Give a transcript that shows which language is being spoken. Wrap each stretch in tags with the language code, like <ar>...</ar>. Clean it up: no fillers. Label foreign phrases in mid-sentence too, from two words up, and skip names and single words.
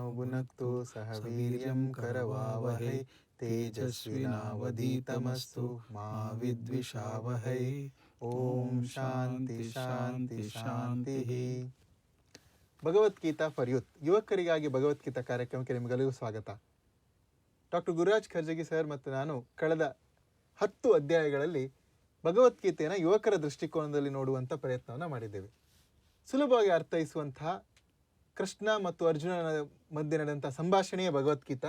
<sa>भुनक्तु सह वीर्यं करवावहै तेजस्विनावधीतमस्तु मा विद्विषावहै. ಓಂ ಶಾಂತಿ ಶಾಂತಿ ಶಾಂತಿ.</sa> <kn>ಭಗವದ್ಗೀತಾ ಫಾರ್ ಯೂತ್, ಯುವಕರಿಗಾಗಿ ಭಗವದ್ಗೀತಾ ಕಾರ್ಯಕ್ರಮಕ್ಕೆ ನಿಮಗೆಲ್ಲರಿಗೂ ಸ್ವಾಗತ. ಡಾಕ್ಟರ್ ಗುರುರಾಜ್ ಖರ್ಜಗಿ ಸರ್ ಮತ್ತು ನಾನು ಕಳೆದ 10 ಅಧ್ಯಾಯಗಳಲ್ಲಿ ಭಗವದ್ಗೀತೆಯನ್ನು ಯುವಕರ ದೃಷ್ಟಿಕೋನದಲ್ಲಿ ನೋಡುವಂಥ ಪ್ರಯತ್ನವನ್ನು ಮಾಡಿದ್ದೇವೆ. ಸುಲಭವಾಗಿ ಅರ್ಥೈಸುವಂತಹ ಕೃಷ್ಣ ಮತ್ತು ಅರ್ಜುನನ ಮಧ್ಯೆ ನಡೆದಂಥ ಸಂಭಾಷಣೆಯ ಭಗವದ್ಗೀತಾ.</kn>